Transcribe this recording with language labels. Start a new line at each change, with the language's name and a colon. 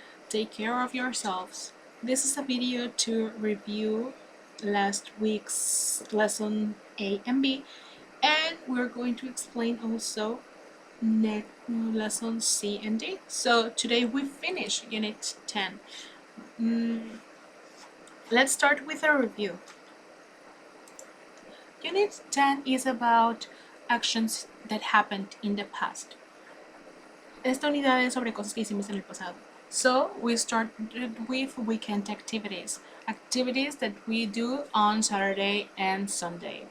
English: Take care of yourselves. This is a video to review last week's lesson A and B, and we're going to explain also lesson C and D. So today we finish unit 10. Let's start with a review. Unit 10 is about actions that happened in the past.
Spanish: Esta unidad es sobre cosas que hicimos en el pasado.
English: So we started with weekend activities. Activities that we do on Saturday and Sunday.